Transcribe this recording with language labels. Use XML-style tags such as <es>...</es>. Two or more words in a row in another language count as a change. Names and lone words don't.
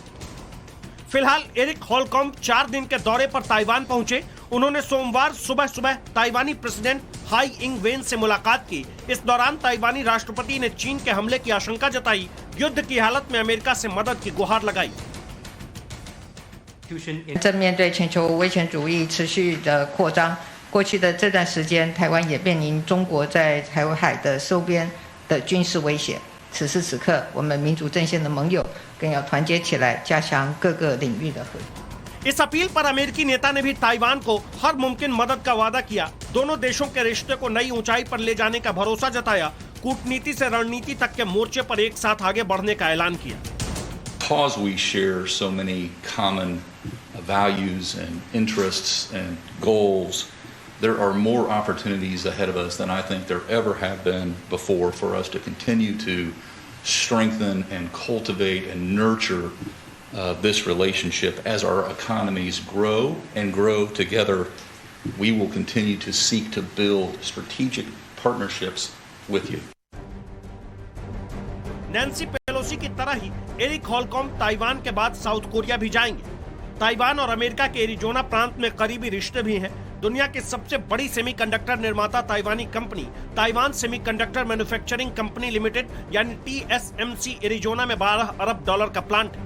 <hi>फिलहाल एरिक हॉलकॉम्ब 4 दिन के दौरे पर ताइवान पहुंचे। उन्होंने सोमवार सुबह सुबह ताइवानी प्रेसिडेंट हाई इंग वेन से मुलाकात की। इस दौरान ताइवानी राष्ट्रपति ने चीन के हमले की आशंका जताई। युद्ध की हालत में अमेरिका से मदद की गुहार लगाई।</hi> <zh>正面对全球威权主义持续的扩张，过去的这段时间，台湾也面临中国在台湾海的周边的军事威胁。此时此刻，我们民主阵线的盟友更要团结起来，加强各个领域的合作。</zh> <hi>इस अपील पर अमेरिकी नेता ने भी ताइवान को हर मुमकिन मदद का वादा किया। दोनों देशों के रिश्ते को नई ऊंचाई पर ले जाने का भरोसा जताया। कूटनीति से रणनीति तक के मोर्चे पर एक साथ आगे बढ़ने का ऐलान किया।</hi> <en>Because we share so many common values and interests and goals, there are more opportunities ahead of us than I think there ever have been before for us to continue to strengthen and cultivate and nurture this relationship. As our economies grow and grow together, we will continue to seek to build strategic partnerships with you.</en> <hi>नैन्सी पेलोसी की तरह ही एरिक हॉलकॉम ताइवान के बाद साउथ कोरिया भी जाएंगे। ताइवान और अमेरिका के एरिजोना प्रांत में करीबी रिश्ते भी हैं। दुनिया की सबसे बड़ी सेमीकंडक्टर निर्माता ताइवानी कंपनी ताइवान सेमीकंडक्टर मैन्युफैक्चरिंग कंपनी लिमिटेड यानी TSMC एरिजोना में $12 अरब का प्लांट है।</hi>